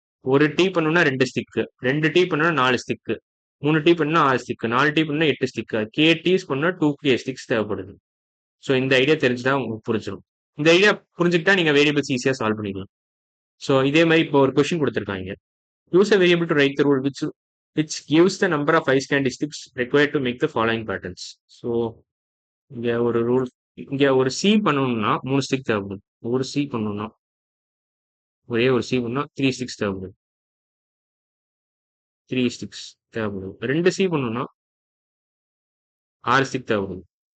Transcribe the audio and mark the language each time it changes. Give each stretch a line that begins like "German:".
Tamil: ஒரு டீ பண்ணணும்னா 2 stick, 2 tea பண்ணணும்னா 4 ஸ்டிக், 3 டீ பண்ணா 6 ஸ்டிக், 4 டீ பண்ணா 8 ஸ்டிக். கேடீஸ் பண்ணா 2K ஸ்டிக்ஸ் தேவைப்படுது. ஸோ இந்த ஐடியா தெரிஞ்சுட்டா உங்களுக்கு புரிஞ்சிடும். இந்த ஐடியா புரிஞ்சுக்கிட்டா நீங்க வேரியபிள்ஸ் ஈஸியா சால்வ் பண்ணிக்கலாம். ஸோ இதே மாதிரி இப்போ ஒரு கொஸ்டின் கொடுத்துருக்காங்க.
English: Use a variable to write the rule which gives the number of ice candy sticks required to make the following patterns.
Tamil: So இங்க ஒரு ரூல், இங்க ஒரு சி பண்ணணும்னா 3 ஸ்டிக் தேவைப்படும். ஒரு சி பண்ணணும்னா ஒரே ஒரு சி பண்ணா 3 ஸ்டிக்ஸ் தேவைப்படும். 3 ஸ்டிக்ஸ் தேவைப்படும். 2 சி பண்ணணும்னா 6 ஸ்டிக் தேவைப்படும்.